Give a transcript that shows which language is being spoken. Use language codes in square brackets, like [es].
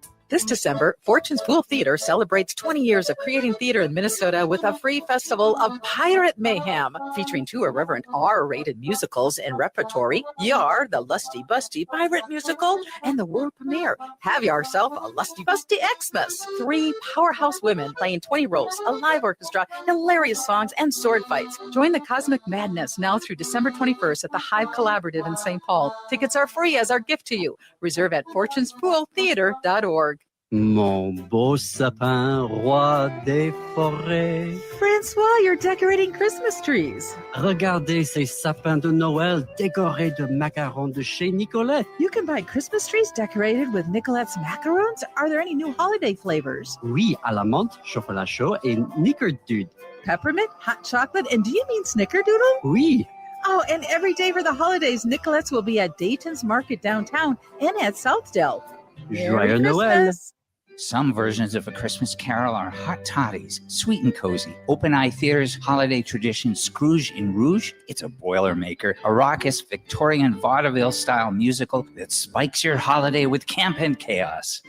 [en] This December, Fortune's Pool Theater celebrates 20 years of creating theater in Minnesota with a free festival of Pirate Mayhem, featuring 2 irreverent R-rated musicals in repertory, Yar, the Lusty Busty Pirate Musical, and the world premiere, Have Yourself a Lusty Busty Xmas. 3 powerhouse women playing 20 roles, a live orchestra, hilarious songs, and sword fights. Join the cosmic madness now through December 21st at the Hive Collaborative in St. Paul. Tickets are free as our gift to you. Reserve at fortunespooltheater.org. [fr] Mon beau sapin, roi des forêts. [en] Francois, you're decorating Christmas trees. [fr] Regardez ces sapins de Noël décorés de macarons de chez Nicolette. [en] You can buy Christmas trees decorated with Nicolette's macarons. Are there any new holiday flavors? [fr] Oui, à la menthe, chocolat chaud et Nickerdude. [en] Peppermint, hot chocolate, and do you mean Snickerdoodle? [fr] Oui. [en] Oh, and every day for the holidays, Nicolette's will be at Dayton's Market downtown and at Southdale. [fr] Joyeux Noël. [en] Some versions of A Christmas Carol are hot toddies, sweet and cozy. Open Eye Theater's holiday tradition, Scrooge in Rouge, it's a Boilermaker, a raucous Victorian vaudeville-style musical that spikes your holiday with camp and chaos.